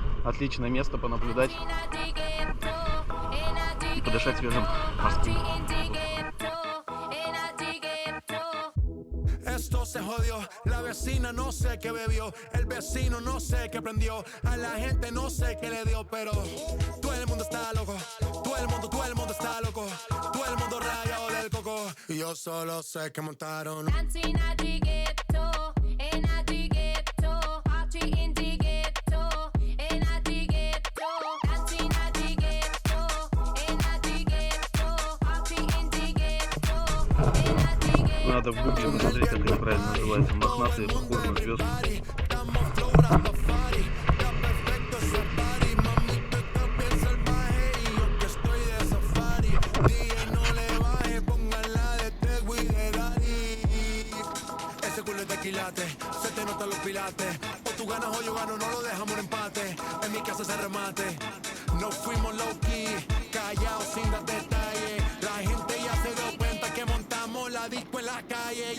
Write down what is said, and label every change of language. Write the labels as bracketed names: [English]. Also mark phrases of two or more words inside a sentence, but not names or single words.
[Russian] Отличное место понаблюдать и подышать свежим морским воздухом. [Spanish] Esto se jodió, la vecina no sé qué bebió, el vecino no sé qué prendió, a la gente no sé qué le dio, pero todo el mundo está loco, todo el mundo está loco, todo el mundo rayado del coco, y yo solo sé que montaron. [Russian] Надо в гугле посмотреть, как это правильно называется. Мохнатые, похожие на звезды. [Spanish] Se te notan los pilates, o tú ganas o yo gano, no lo dejamos en empate. En mi casa se remate, no fuimos [English] low key, [Spanish] callados sin dar detalles. La gente ya se dio cuenta que montamos la disco en la calle.